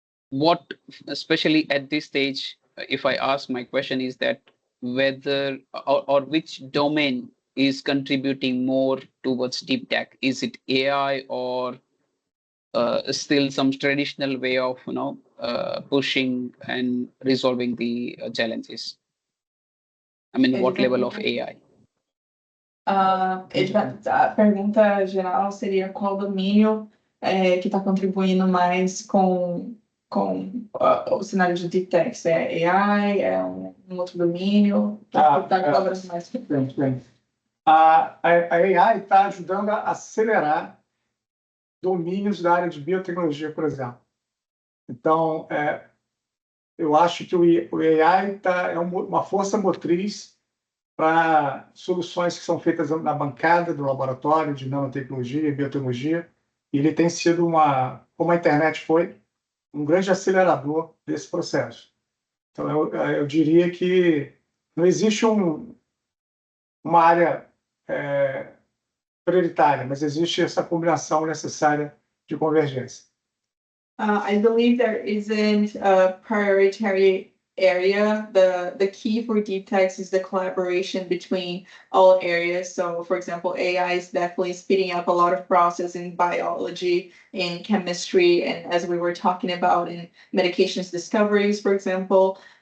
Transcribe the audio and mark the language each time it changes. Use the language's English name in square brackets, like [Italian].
[English] What, especially at this stage, if I ask, my question is that whether or which domain is contributing more towards deep tech? Is it AI or still some traditional way of pushing and resolving the challenges? I mean, what level of AI? [Portuguese] A pergunta geral seria qual domínio que está contribuindo mais com o cenário de deep tech? Se é AI, é um outro domínio? Que está colaborando mais? Bem. A AI está ajudando a acelerar domínios da área de biotecnologia, por exemplo. Então, eu acho que o AI é uma força motriz para soluções que são feitas na bancada do laboratório de nanotecnologia e biotecnologia. E ele tem sido como a internet foi, um grande acelerador desse processo. Então, eu diria que não existe uma área prioritária, mas existe essa combinação necessária de convergência. [English] I believe there isn't a prioritary area. The key for deep techs is the collaboration between all areas. So, for example, AI is definitely speeding up a lot of process in biology, in chemistry, and as we were talking about in medications discoveries, for example.